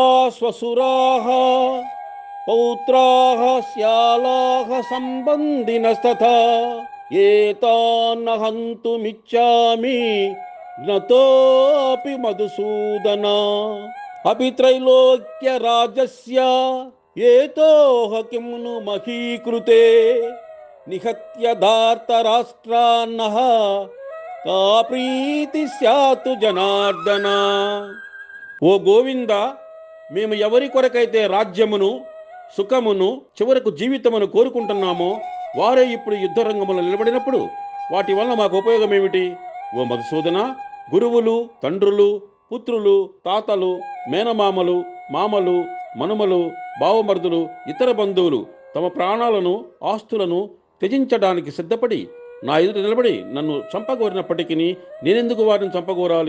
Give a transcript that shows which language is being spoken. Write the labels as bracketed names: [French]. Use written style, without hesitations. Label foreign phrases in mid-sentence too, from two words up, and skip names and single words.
[Sanskrit] स्वसुराः पौत्राः श्यालाः सम्बन्धिनस्तथा एतान्न हन्तुमिच्छामि ज्ञतोऽपि मधुसूदन अपि त्रैलोक्यराजस्य एतोह किं नु महीकृते निहत्य धार्तराष्ट्रान्नः का ప్రీతి స్యాతు జనార్దన. [Telugu] ఓ గోవింద, మేము ఎవరి కొరకైతే రాజ్యమును సుఖమును చివరకు జీవితమును కోరుకుంటున్నామో వారే ఇప్పుడు యుద్ధరంగంలో నిలబడినప్పుడు వాటి వలన మాకు ఉపయోగం ఏమిటి? ఓ మధుసూదన, గురువులు, తండ్రులు, పుత్రులు, తాతలు, మేనమామలు, మామలు, మనుమలు, బావమర్దులు, ఇతర బంధువులు తమ ప్రాణాలను ఆస్తులను త్యజించడానికి సిద్ధపడి నా ఎదుట నిలబడి నన్ను చంపగోరినప్పటికీ నేనెందుకు వారిని చంపగోరాలి?